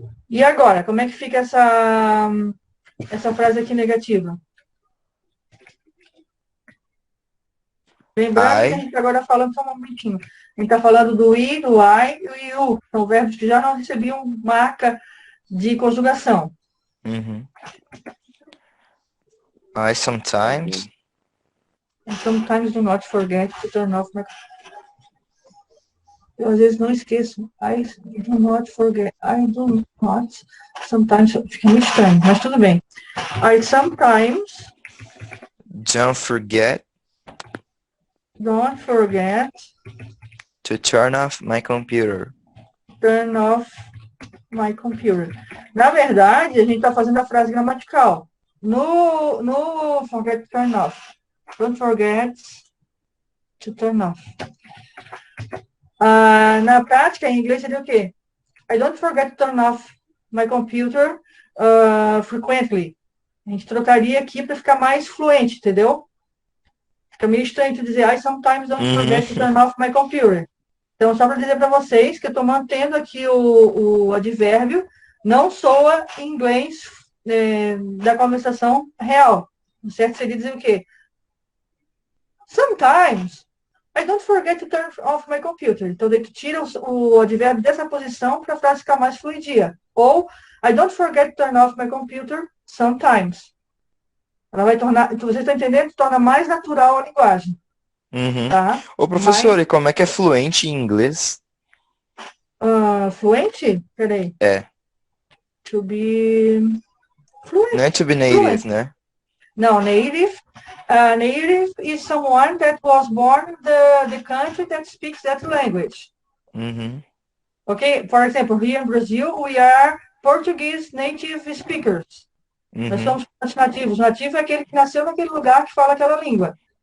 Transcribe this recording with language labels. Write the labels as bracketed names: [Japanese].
[Portuguese] E agora, como é que fica essa frase aqui negativa? Lembrando que a gente agora falando só um momentinho. A gente está falando do I, do I e o you. São verbos que já não recebiam marca de conjugação. Uhum. [English] I sometimes And sometimes do not forget to turn off my... [Portuguese] Eu às vezes não esqueço. [English] I do not forget. I do not. [Portuguese] Sometimes fica muito estranho, mas tudo bem. [English] I sometimes don't forget don't forget to turn off my computer. turn off my computer. [Portuguese] Na verdade, a gente está fazendo a frase gramatical. [English] No forget to turn off. Don't forget to turn off. [Portuguese] Na prática, em inglês, seria o quê? [English] I don't forget to turn off my computer frequently. [Portuguese] A gente trocaria aqui para ficar mais fluente, entendeu? Fica meio estranho de dizer [English] I sometimes don't forget to turn off my computer. [Portuguese] Então, só para dizer para vocês que eu estou mantendo aqui o advérbio, não soa em inglês da conversação real. O certo seria dizer o quê? [English] Sometimes I don't forget to turn off my computer. [Portuguese] Então, daí tu tira o advérbio dessa posição para a frase ficar mais fluidia. [English] Ou, I don't forget to turn off my computer sometimes. [Portuguese] Ela vai tornar, você está entendendo? Torna mais natural a linguagem. Uhum. Tá? Ô, professor, e como é que é fluente em inglês? Fluente? Peraí. É. [English] To be fluent. [Portuguese] Não é to be native, [English] Fluent. [Portuguese] né? [English] No, native. Native is someone that was born in the country that speaks that language. Uhum. Okay? For example, here in Brazil, we are Portuguese native speakers. [Portuguese] Nós Uhum. somos nativos. Nativo é aquele que nasceu naquele lugar que fala aquela língua.